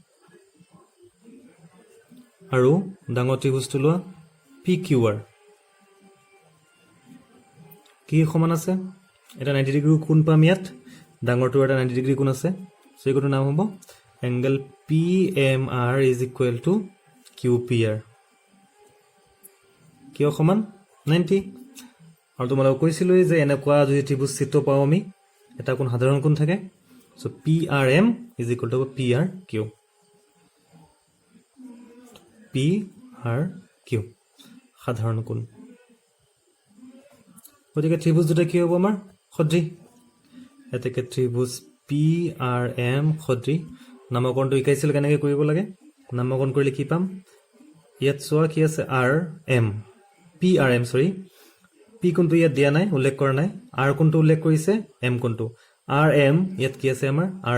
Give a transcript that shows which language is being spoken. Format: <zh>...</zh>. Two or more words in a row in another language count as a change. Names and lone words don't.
<as>আৰু ডাঙৰ ত্ৰিভুজটো লোৱা PQR কি সমান আছে এটা 90 ডিগ্ৰী কোণ পাম ইয়াত ডাঙৰটো এটা 90 ডিগ্ৰী কোণ আছে সো এইটোৰ নাম হ'ব এংগল</as> <en>PMR is equal to QPR</en> <as>কিয় সমান 90 আৰু তোমালোকক কৈছিলোঁ যে এনেকুৱা যদি ত্ৰিভুজ চিত্ৰ পাওঁ আমি এটা কোণ সাধাৰণ কোণ থাকে সো</as> <en>PRM is equal to PRQ</en> <as>PRQ সাধাৰণ কোণ গতিকে ত্ৰিভুজ দুটা কি হ'ব আমাৰ সদৃশ এতেকে ত্ৰিভুজ PRM সদৃশ নামকৰণটো শিকাইছিলোঁ কেনেকৈ কৰিব লাগে নামকৰণ কৰিলে কি পাম ইয়াত চোৱা কি আছে PRM সৰি P কোণটো ইয়াত দিয়া নাই উল্লেখ কৰা নাই R কোণটো উল্লেখ কৰিছে M কোণটো RM ইয়াত কি আছে আমাৰ</as>